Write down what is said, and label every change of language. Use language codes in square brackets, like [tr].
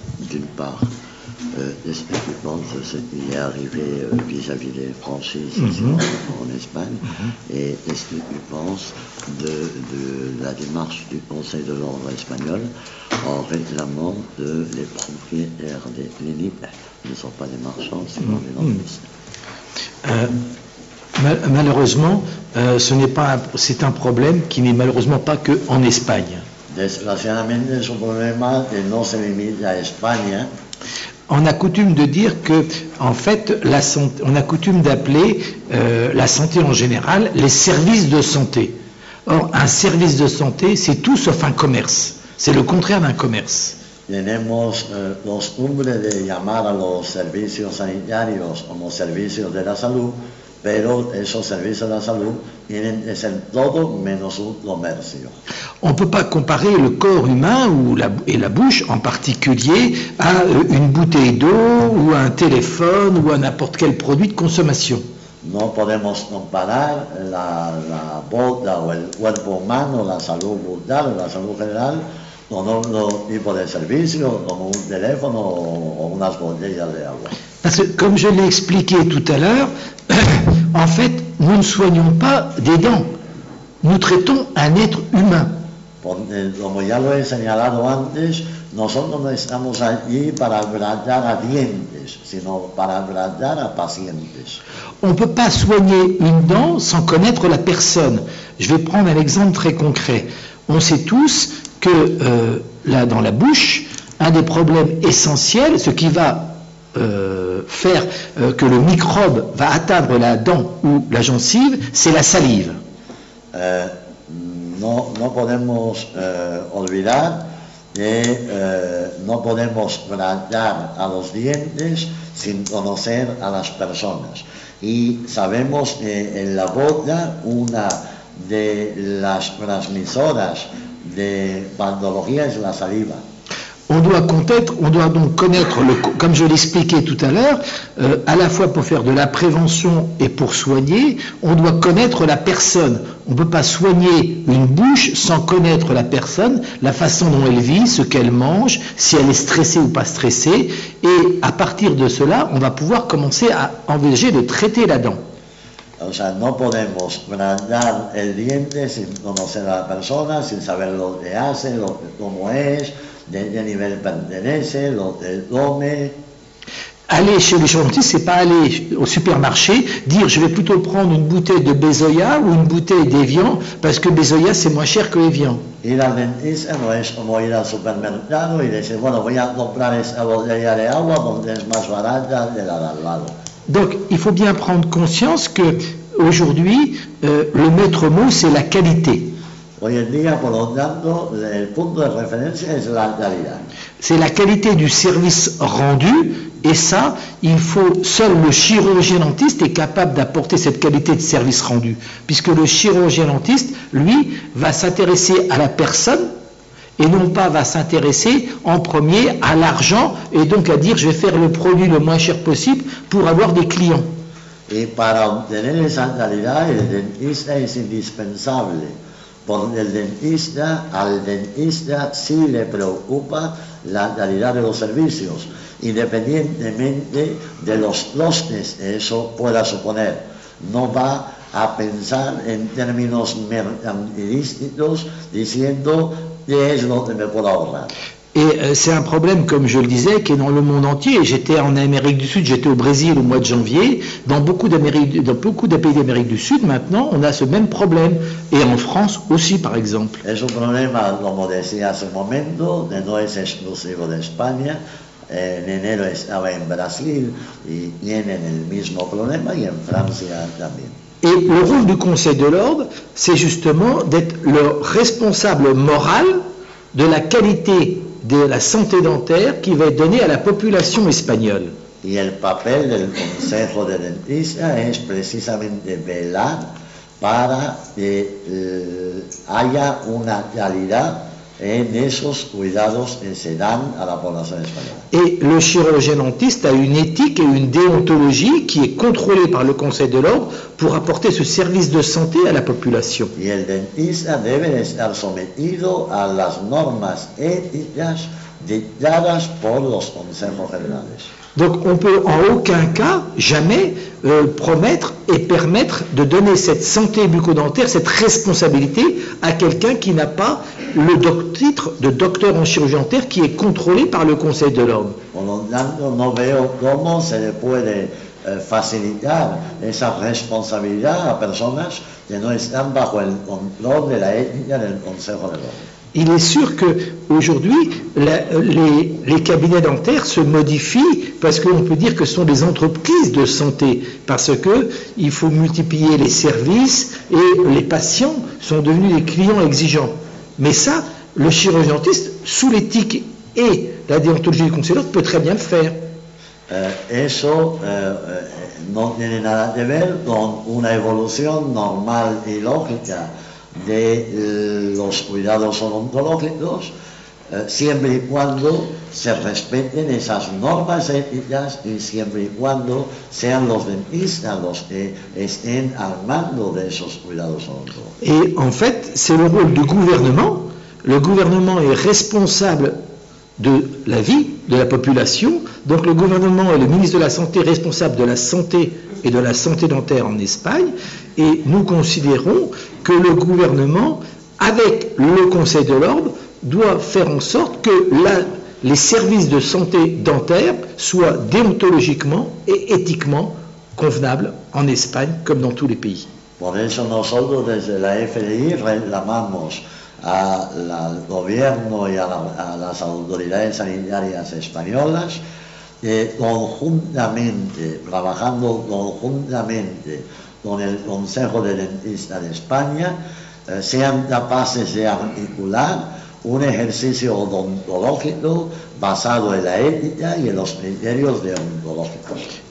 [fr] D'une part, je pense ce qui est arrivé vis-à-vis des franchises ici en Espagne, et est-ce que tu penses de la démarche du Conseil de l'ordre espagnol en réclamant que les propriétaires des cliniques ne sont pas des marchands, sinon des dentistes? Malheureusement, c'est un problème qui n'est malheureusement pas que en Espagne. [es] Desgraciadamente es un problema que no se limita a España. [fr] On a coutume de dire que, en fait, on a coutume d'appeler la santé en général les services de santé. Or, un service de santé, c'est tout sauf un commerce. C'est le contraire d'un commerce. [es] Tenemos costumbre de llamar a los servicios sanitarios como servicios de la salud, pero esos servicios de la salud tienen que ser todo menos un comercio. [fr] On ne peut pas comparer le corps humain et la bouche en particulier à une bouteille d'eau ou à un téléphone ou à n'importe quel produit de consommation. [es] No podemos comparar la boca o el cuerpo humano, la salud bucal o la salud general con otro tipo de servicio como un teléfono o unas botellas de agua. [fr] Parce que, comme je l'ai expliqué tout à l'heure, en fait, nous ne soignons pas des dents. Nous traitons un être humain. [es] Como ya lo he señalado antes, nosotros no estamos allí para tratar a dientes, sino para tratar a pacientes. [fr] On ne peut pas soigner une dent sans connaître la personne. Je vais prendre un exemple très concret. On sait tous que là, dans la bouche, un des problèmes essentiels, ce qui va faire que le microbe va atteindre la dent ou la gencive, c'est la salive. [es] No podemos olvidar que no podemos tratar a los dientes sin conocer a las personas. Y sabemos que en la boca una de las transmisoras de patología es la saliva. [fr] On doit donc connaître, comme je l'expliquais tout à l'heure, à la fois pour faire de la prévention et pour soigner, on doit connaître la personne. On ne peut pas soigner une bouche sans connaître la personne, la façon dont elle vit, ce qu'elle mange, si elle est stressée ou pas stressée. Et à partir de cela, on va pouvoir commencer à envisager de traiter la dent. [es] O sea, no podemos tratar el diente sin conocer a la persona, sin saber lo que hace, cómo es, de qué nivel pertenece, lo que come. [fr] Aller chez le dentiste, c'est pas aller au supermarché, dire je vais plutôt prendre une bouteille de Bezoya ou une bouteille d'Evian, parce que Bezoya c'est moins cher que Evian. [es] Ir al dentista no es como ir al supermercado y decir, bueno, voy a comprar esta botella de agua porque es más barata de la de al lado. [fr] Donc il faut bien prendre conscience que aujourd'hui le maître mot c'est la qualité. [es] Hoy en día, por lo tanto, el punto de referencia es la calidad. [fr] C'est la qualité du service rendu, et ça, seul le chirurgien dentiste est capable d'apporter cette qualité de service rendu, puisque le chirurgien dentiste, lui, va s'intéresser à la personne, et non pas va s'intéresser en premier à l'argent, et donc à dire je vais faire le produit le moins cher possible pour avoir des clients. [es] Y para obtener esa calidad, el dentista es indispensable. Porque al dentista sí le preocupa la calidad de los servicios, independientemente de los costes que eso pueda suponer. No va a pensar en términos mercantilísticos diciendo qué es lo que me puedo ahorrar. [fr] Et c'est un problème, comme je le disais, qui est dans le monde entier. J'étais en Amérique du Sud, j'étais au Brésil au mois de janvier. Dans beaucoup de pays d'Amérique du Sud, maintenant, on a ce même problème. Et en France aussi, par exemple. [es] Es un problema, como decía hace un momento, que no es exclusivo de España. En enero estaba en Brasil y tienen el mismo problema, y en Francia también. [fr] Et le rôle du Conseil de l'Ordre, c'est justement d'être le responsable moral de la qualité de la santé dentaire qui va être donnée à la population espagnole. [es] Y el papel del Consejo de Dentistas es precisamente velar para que haya una calidad en esos cuidados que se dan a la población española. [fr] Et le chirurgien dentiste a une éthique et une déontologie qui est contrôlée par le Conseil de l'Ordre pour apporter ce service de santé à la population. [es] Y el dentista debe de estar sometido a las normas éticas dictadas por los consejos generales. [fr] Donc on peut en aucun cas, jamais, promettre et permettre de donner cette santé bucco-dentaire, cette responsabilité à quelqu'un qui n'a pas le titre de docteur en chirurgie dentaire qui est contrôlé par le Conseil de l'Ordre. [es] Por lo tanto, no veo cómo se le puede facilitar esa responsabilidad a personas que no están bajo el control de la ética del Consejo de l'Ordre. [fr] Il est sûr qu'aujourd'hui, les cabinets dentaires se modifient parce qu'on peut dire que ce sont des entreprises de santé, parce qu'il faut multiplier les services et les patients sont devenus des clients exigeants. Mais ça, le chirurgien dentiste, sous l'éthique et la déontologie du Conseil de l'Ordre, peut très bien le faire. [es] Eso no tiene nada que ver con una evolución normal y lógica de los cuidados odontológicos, siempre y cuando se respeten esas normas éticas y siempre y cuando sean los dentistas los que estén al mando de esos cuidados odontológicos. [fr] Et en fait, c'est le rôle du gouvernement. Le gouvernement est responsable de la vie de la population. Donc le gouvernement et le ministre de la Santé responsable de la santé et de la santé dentaire en Espagne. Et nous considérons que le gouvernement, avec le Conseil de l'Ordre, doit faire en sorte que les services de santé dentaire soient déontologiquement et éthiquement convenables en Espagne comme dans tous les pays. [es] Por eso nosotros desde la FDI reclamamos al gobierno y a las autoridades sanitarias españolas que conjuntamente, trabajando conjuntamente con el Consejo de Dentistas de España, sean capaces de articular un ejercicio odontológico basado en la ética y en los criterios deontológicos.